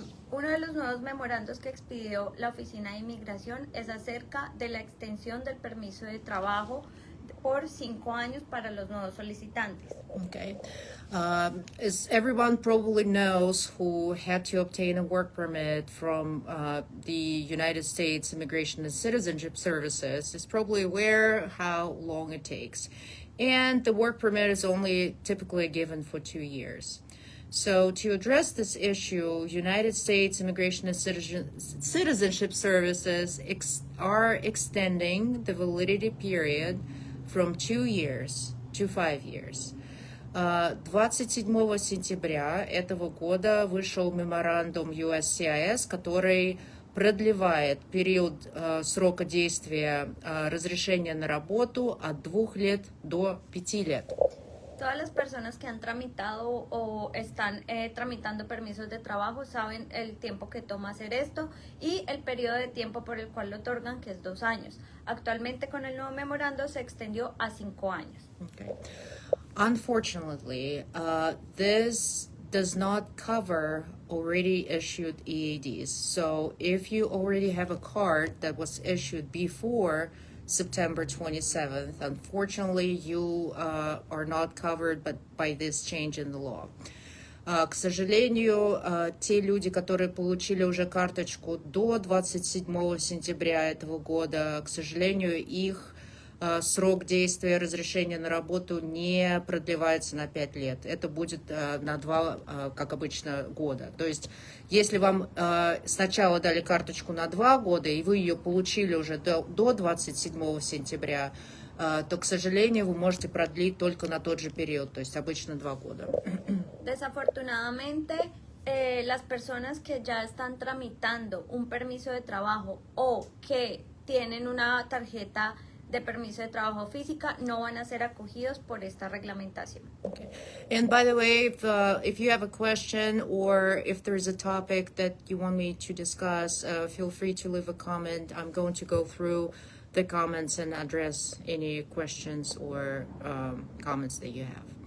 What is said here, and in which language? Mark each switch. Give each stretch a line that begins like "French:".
Spanish: Uno de los nuevos memorandos que expidió la Oficina de Inmigración es acerca de la extensión del permiso de trabajo por 5 años para los nuevos solicitantes. Okay.
English: As everyone probably knows who had to obtain a work permit from the United States Immigration and Citizenship Services, is probably aware how long it takes. And the work permit is only typically given for 2 years. So to address this issue, United States Immigration and Citizenship Services are extending the validity period from 2 years to 5 years.
Russian: 27 сентября этого года вышел меморандум USCIS, который продлевает период срока действия разрешения на работу от 2 лет до 5 лет.
Spanish: Todas las personas que han tramitado o están tramitando permisos de trabajo saben el tiempo que toma hacer esto y el periodo de tiempo por el cual lo otorgan, que es 2 años. Actualmente con el nuevo memorando se extendió a 5 años. Okay.
English: Unfortunately, this does not cover already issued EADs. So if you already have a card that was issued before September 27th, unfortunately, you are not covered by this change in the law.
Russian: К сожалению, те люди, которые получили уже карточку до 27 сентября этого года, к сожалению, их срок действия разрешения на работу не продлевается на 5 лет. Это будет на 2, как обычно, года. То есть, если вам сначала дали карточку на 2 года, и вы ее получили уже до 27 сентября, то, к сожалению, вы можете продлить только на тот же период, то есть обычно 2 года.
Spanish: Desafortunadamente, las personas que ya están tramitando un permiso de trabajo o que tienen una tarjeta de permiso de trabajo física no van a ser acogidos por esta reglamentación. Okay.
English: And by the way, if you have a question or if there's a topic that you want me to discuss, feel free to leave a comment. I'm going to go through the comments and address any questions or comments that you have.